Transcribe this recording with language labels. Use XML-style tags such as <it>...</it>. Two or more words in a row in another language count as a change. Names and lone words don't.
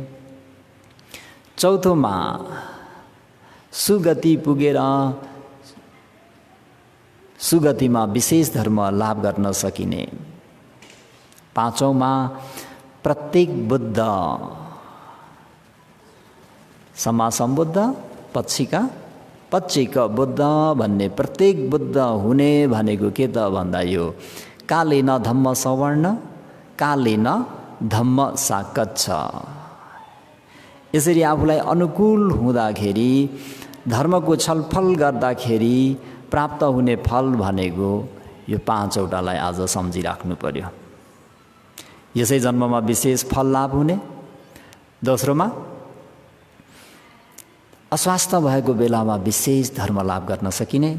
<ne>चौथोमा सुगति पुगेर सुगतिमा विशेष धर्म लाभ गर्न सकिने। पाँचौँमा प्रत्येक बुद्ध समासम्बुद्ध पच्चिक बुद्ध भन्ने प्रत्येक बुद्ध हुने भनेको के त भन्दा यो</ne> <pi>कालेन धम्म सवर्ण कालेन धम्म साकच्छ।</pi> <ne>यसरी आफूलाई अनुकूल हुँदाखेरि धर्मको छलफल गर्दाखेरि प्राप्त हुने फल भनेको यो पाँचवटालाई आज सम्झिराख्नु पर्यो। यसै जन्ममा विशेष फल लाभ हुने। दोस्रोमा अस्वास्थ्य भएको बेलामा विशेष धर्म लाभ गर्न सकिने।</ne>